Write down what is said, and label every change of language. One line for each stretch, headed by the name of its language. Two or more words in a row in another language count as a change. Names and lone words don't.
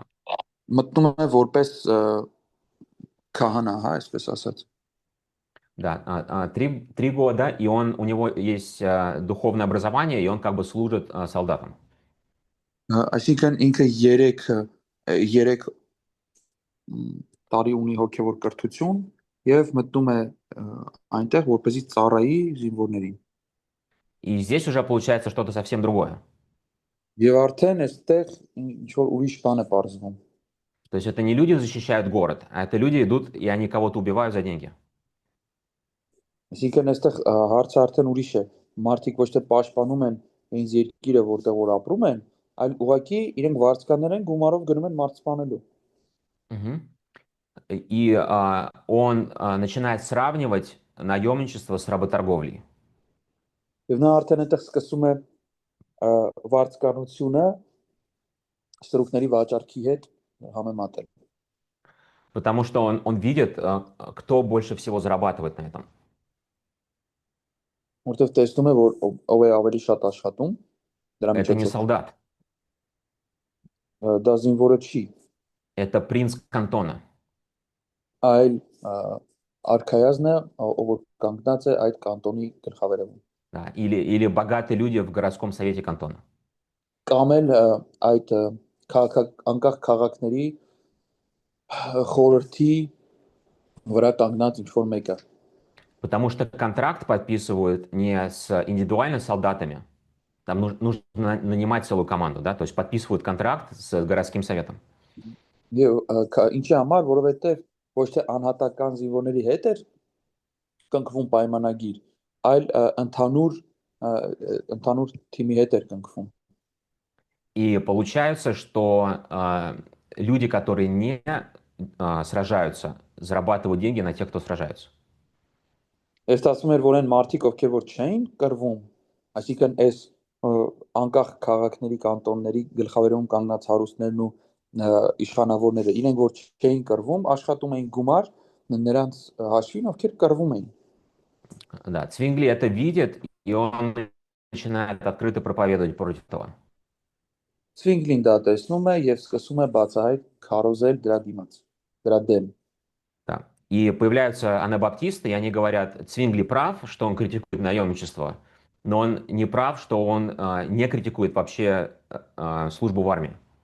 Armenian: մտնում է որպես քահանա, հա, այսպես ասած։
Russian: Да, 3 года, и у него есть духовное образование, и он как бы служит солдатам.
Armenian: Այսինքն ինքը 3 տարի ունի հոգևոր կրթություն եւ մտնում է այնտեղ, որպեսզի ծառայի զինվորներին։
Russian: И здесь уже получается что-то совсем другое.
Armenian: Եվ արդեն այստեղ ինչ որ ուրիշ բան է բարձվում։
Russian: То есть это не люди защищают город, а это люди идут, и они кого-то убивают за деньги.
Armenian: Այսինքն այստեղ հարցը արդեն ուրիշ է։ Մարդիկ ոչ թե պաշտպանում են ինձ երկիրը, որտեղ որ ապրում են, այլ ուղղակի իրենք վարձկաններ են գումարով գնում են մարդ սպանելու։ Мгм.
Russian: И он начинает сравнивать наемничество с работорговлей.
Armenian: Եվ նա արդեն այդտեղ սկսում է վարձկանությունը ստրուկների վաճառքի հետ համեմատել։
Russian: Потому что он видит, кто больше всего зарабатывает на этом.
Armenian: Որտեղ տեսնում է, որ ով է ավելի շատ աշխատում դրա
Russian: Это не
Armenian: միջոցով։
Russian: солдат,
Armenian: Դա զինվորը չի,
Russian: это принц кантона.
Armenian: այլ արքայազն է, ով որ կանգնած է այդ կանտոնի գլխավերևում։
Russian: Да, или богатые люди в городском совете кантона.
Armenian: Կամ էլ այդ անկախ քաղաքների խորհրդի վրա կանգնած ինչ որ մեկը։
Russian: Потому что контракт подписывают не с индивидуально солдатами. Там нужно нанимать целую команду, да, то есть подписывают контракт с городским советом.
Armenian: Եվ ինչի համար, որովհետև ոչ թե անհատական զինվորների հետ էր կնքվում պայմանագիր, այլ ընդհանուր թիմի հետ էր կնքվում։
Russian: И получается, что люди, которые не сражаются, зарабатывают деньги на тех, кто сражается.
Armenian: Ես ասում եմ, որ այն մարդիկ, ովքեր որ չէին կռվում, այսինքն այս անկախ քաղաքների կանտոնների գլխավերում կանգնած հարուստներն ու իշխանավորները, իրենք որ չէին կռվում, աշխատում էին գումար նրանց հաշվին, ովքեր կռվում էին։
Russian: Да, Цвингли это видит, и он начинает открыто проповедовать против этого.
Armenian: Ցվինգլին դա տեսնում է եւ սկսում է բացահայտ քարոզել դրա դիմաց, դրա դեմ։
Russian: Да. И появляются анабаптисты, и они говорят, Цвингли прав, что он критикует наемничество, но он не прав, что он не критикует вообще службу в армии.